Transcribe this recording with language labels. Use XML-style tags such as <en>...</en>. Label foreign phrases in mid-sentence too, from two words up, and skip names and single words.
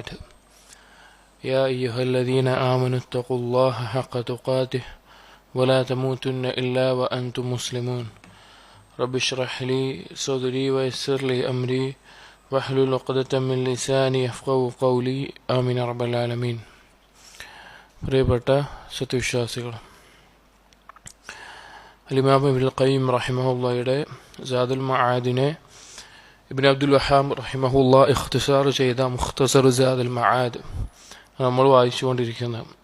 <ar>يا أيها الذين آمنوا اتقوا الله حق تقاته ولا تموتن إلا وأنتم مسلمون. رب اشرح لي صدري ويسر لي أمري واحلل عقدة من لساني يفقهوا قولي. آمين رب العالمين.</ar> <ml>പ്രിയപ്പെട്ട സത്യവിശ്വാസികൾ, ഇമാം ഇബ്നുൽ ഖയ്യിം റഹിമഹുല്ലാഹയുടെ സാദുൽ മആദിനെ ഇബ്നു അബ്ദുൽ വഹാബ് റഹിമഹുല്ലാ ഇഖ്തിസാർ ചെയ്ത മുഖ്തസർ സാദുൽ മആദ് നമ്മൾ വായിച്ചുകൊണ്ടിരിക്കുന്നത്.</ml>